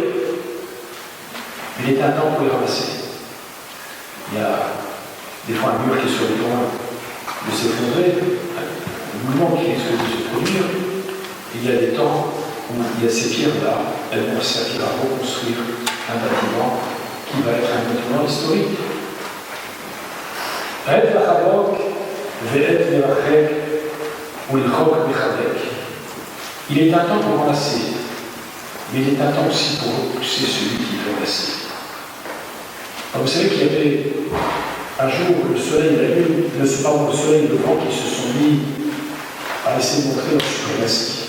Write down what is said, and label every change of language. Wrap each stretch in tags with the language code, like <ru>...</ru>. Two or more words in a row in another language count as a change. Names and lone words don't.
<fr>Il est un temps pour les ramasser. Il y a des fois un mur qui est sur le point de s'effondrer, un mouvement qui risque de se produire. Et il y a des temps où il y a ces pierres-là, elles vont servir à reconstruire un bâtiment qui va être un bâtiment historique.</fr> <he>עת לחבוק ועת לרחק ולחוק בחבק.</he> <fr>Il est un temps pour enlacer, mais il est un temps aussi pour repousser celui qui veut enlacer. Alors vous savez qu'il y avait un jour le soleil et la lune, le soleil et le vent qui se sont mis à essayer de montrer leur suprématie.</fr>